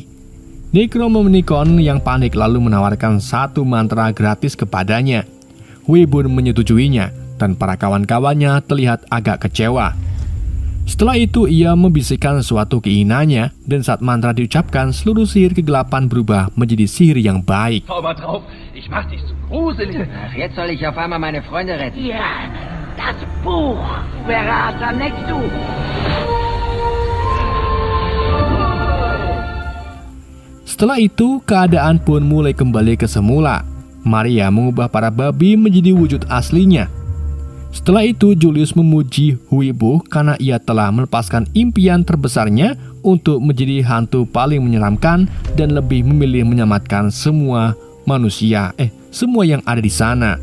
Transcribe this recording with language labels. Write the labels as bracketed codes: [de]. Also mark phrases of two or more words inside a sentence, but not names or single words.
[id] Necronomicon yang panik lalu menawarkan satu mantra gratis kepadanya. Wibu menyetujuinya dan para kawan-kawannya terlihat agak kecewa. Setelah itu ia membisikkan suatu keinginannya dan saat mantra diucapkan seluruh sihir kegelapan berubah menjadi sihir yang baik. [de] Zauber drauf, ich mach dich so gruselig. Ach, jetzt soll ich auf einmal meine Freunde retten. Ja, das Buch. Wer hat am nächsten? [id] Setelah itu keadaan pun mulai kembali ke semula. Maria mengubah para babi menjadi wujud aslinya. Setelah itu Julius memuji Wibu karena ia telah melepaskan impian terbesarnya untuk menjadi hantu paling menyeramkan dan lebih memilih menyelamatkan semua manusia, semua yang ada di sana.